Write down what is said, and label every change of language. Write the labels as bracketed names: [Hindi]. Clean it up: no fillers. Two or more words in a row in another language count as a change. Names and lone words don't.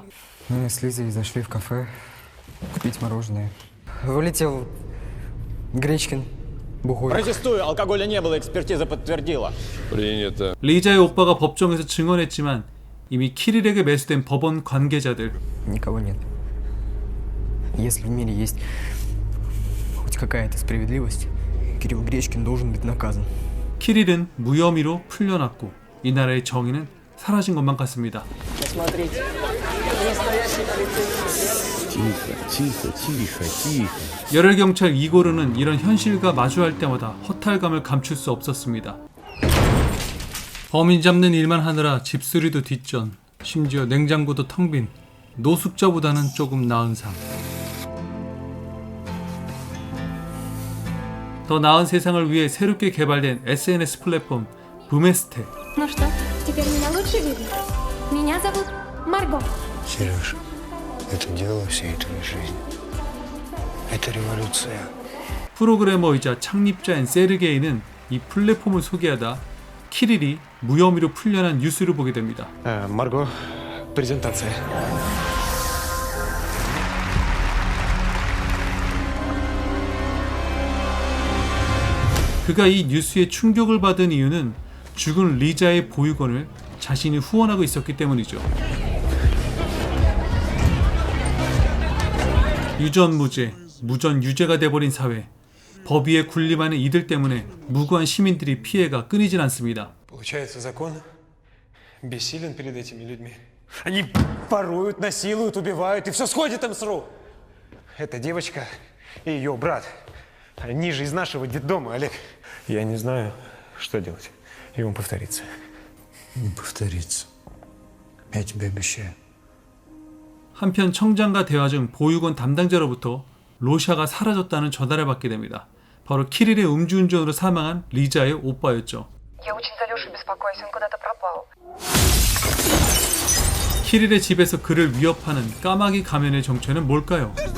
[Russian] Мы с Лизой зашли в кафе купить мороженое. Вылетел Гречкин бухой. Протестую, алкоголя не было, экспертиза подтвердила. Принято. [Korean] 리자의 오빠가 법정에서 증언했지만 이미 키릴에게 매수된 법원 관계자들, [Russian] Никого нет. Если в мире есть хоть какая-то справедливость, Кирилл Гречкин должен быть наказан. [Korean] 키릴은 무혐의로 풀려났고 이 나라의 정의는 사라진 것만 같습니다. [Russian] Тихо. [Korean] 열혈 경찰 이고르는 이런 현실과 마주할 때마다 허탈감을 감출 수 없었습니다. 범인 잡는 일만 하느라 집수리도 뒷전, 심지어 냉장고도 텅 빈 노숙자보다는 조금 나은 삶. 더 나은 세상을 위해 새롭게 개발된 SNS 플랫폼 부메스테. [Russian] Ну что, теперь меня лучше видно? Меня зовут Марго. Сереж, это дело всей твоей жизни. Это революция. [Korean] 프로그래머이자 창립자인 세르게이는 이 플랫폼을 소개하다 키릴이 무혐의로 풀려난 뉴스를 보게 됩니다. [Russian] Марго, презентация. [Korean] 그가 이 뉴스에 충격을 받은 이유는 죽은 리자의 보육원을 자신이 후원하고 있었기 때문이죠. 유전무죄, 무전유죄가 돼버린 사회. 법 위에 군림하는 이들 때문에 무고한 시민들이 피해가 끊이질 않습니다. [Russian] Получается, закон бессилен перед этими людьми. Они воруют, насилуют, убивают, и все сходит им с рук. Эта девочка и ее брат. Они же из нашего детдома, Олег. Я не знаю, что делать. И он повторится. Не повторится. Я тебе обещаю. [Korean] 한편 청장과 대화 중 보육원 담당자로부터 로샤가 사라졌다는 전화를 받게 됩니다. 바로 키릴의 음주운전으로 사망한 리자의 오빠였죠. [Russian] Я очень за Лешу беспокоюсь, он куда-то пропал. [Korean] 키릴의 집에서 그를 위협하는 까마귀 가면의 정체는 뭘까요?